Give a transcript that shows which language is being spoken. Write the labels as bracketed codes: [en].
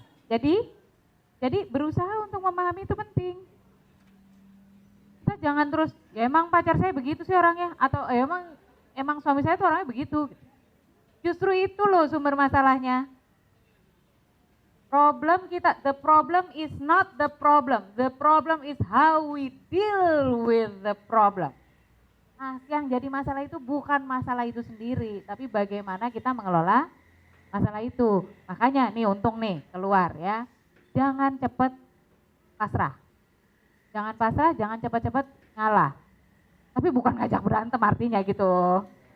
[id] Jadi berusaha untuk memahami itu penting. Kita jangan terus, ya emang pacar saya begitu sih orangnya, atau emang suami saya tuh orangnya begitu. Justru itu loh sumber masalahnya. Problem kita, [en] the problem is not the problem is how we deal with the problem. [id] Nah, yang jadi masalah itu bukan masalah itu sendiri, tapi bagaimana kita mengelola masalah itu. Makanya nih untung nih keluar ya, jangan cepat pasrah. Jangan pasrah, jangan cepat-cepat ngalah. Tapi bukan ngajak berantem artinya gitu.